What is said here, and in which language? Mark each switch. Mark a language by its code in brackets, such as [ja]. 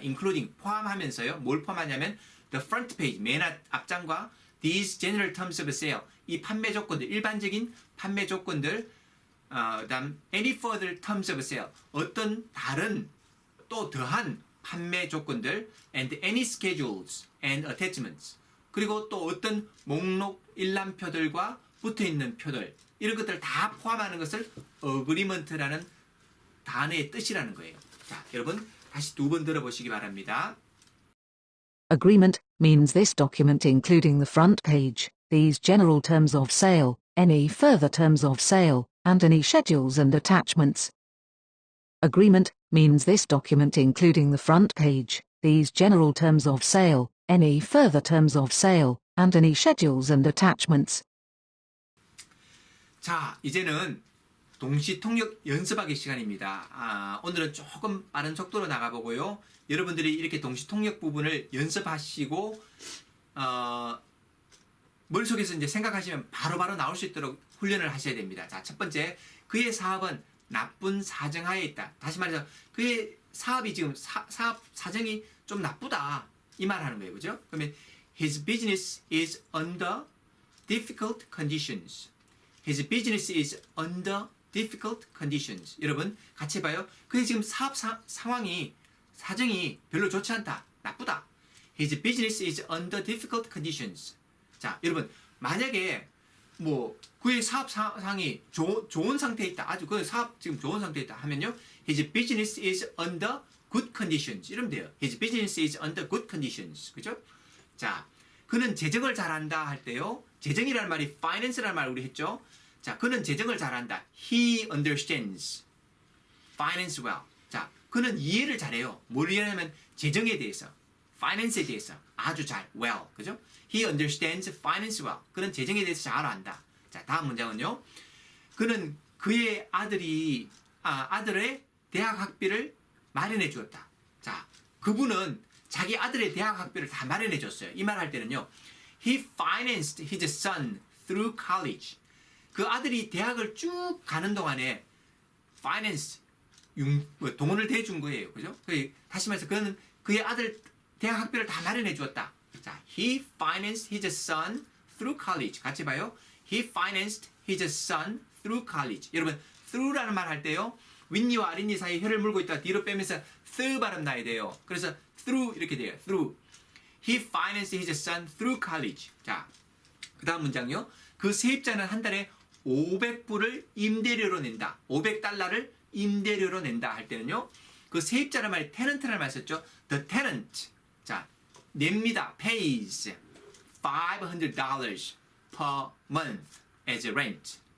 [ko] including 포함하면서요. 뭘 포함하냐면 [en] the front page [ko] 맨 앞장과 [en] these general terms of sale [ko] 이 판매 조건들 일반적인 판매 조건들 그다음 [en] any further terms of sale [ko] 어떤 다른 또 더한 판매 조건들 [en] and any schedules and attachments [ko] 그리고 또 어떤 목록 일람표들과 붙어있는 표들 이런 것들 다 포함하는 것을 agreement라는 단어의 뜻이라는 거예요. 자, 여러분 다시 두 번 들어보시기 바랍니다. [en] Agreement means this document including the front page, these general terms of sale, any further terms of sale, and any schedules and attachments. Agreement means this document including the front page, these general terms of sale, any further terms of sale, and any schedules and attachments. [ko] 자, 이제는 동시 통역 연습하기 시간입니다. 오늘은 조금 빠른 속도로 나가보고요. 여러분들이 이렇게 동시 통역 부분을 연습하시고 머릿속에서 이제 생각하시면 바로바로 나올 수 있도록 훈련을 하셔야 됩니다. 자, 첫 번째, 그의 사업은 나쁜 사정하에 있다. 다시 말해서 그의 사업이 지금 사업 사정이 좀 나쁘다. 이 말 하는 거예요. 그죠? [en] 그러면 his business is under difficult conditions. His business is under difficult conditions. [ko] 여러분 같이 봐요. 그의 지금 사업 상황이 사정이 별로 좋지 않다. 나쁘다. [en] His business is under difficult conditions. [ko] 자, 여러분 만약에 뭐 그의 사업 상황이 좋은 상태에 있다. 아주 그 사업 지금 좋은 상태에 있다 하면요. [en] His business is under good conditions. [ko] 이러면 돼요. [en] His business is under good conditions. [ko] 그죠? 자, 그는 재정을 잘한다 할 때요. 재정이라는 말이 finance라는 말 우리 했죠. 자, 그는 재정을 잘한다. [en] He understands finance well. [ko] 자, 그는 이해를 잘해요. 뭘 이해하냐면 재정에 대해서, finance에 대해서 아주 잘, well. 그죠? [en] He understands finance well. [ko] 그는 재정에 대해서 잘 안다. 자, 다음 문장은요. 그는 그의 아들의 대학 학비를 마련해 주었다. 자, 그분은 자기 아들의 대학 학비를 다 마련해 줬어요. 이 말 할 때는요. [en] He financed his son through college. [ko] 그 아들이 대학을 쭉 가는 동안에 finance, 돈을 대준 거예요. 그죠? 다시 말해서 그는 그의 아들 대학 학비를 다 마련해 주었다. [en] 자, he financed his son through college. [ko] 같이 봐요. [en] He financed his son through college. [ko] 여러분, through라는 말 할 때요. 윗니와 아랫니 사이에 혀를 물고 있다가 뒤로 빼면서 th 발음 나야 돼요. 그래서 through 이렇게 돼요. [en] through. He financed his son through college. [ko] 자, 그 다음 문장요. 그 세입자는 한 달에 500불을 임대료로 낸다. 500달러를 임대료로 낸다 할 때는요. 그 세입자라는 말이 tenant라는 말 썼죠. [en] The tenant. [ko] 자, 냅니다. [en] pays $500 per month as rent.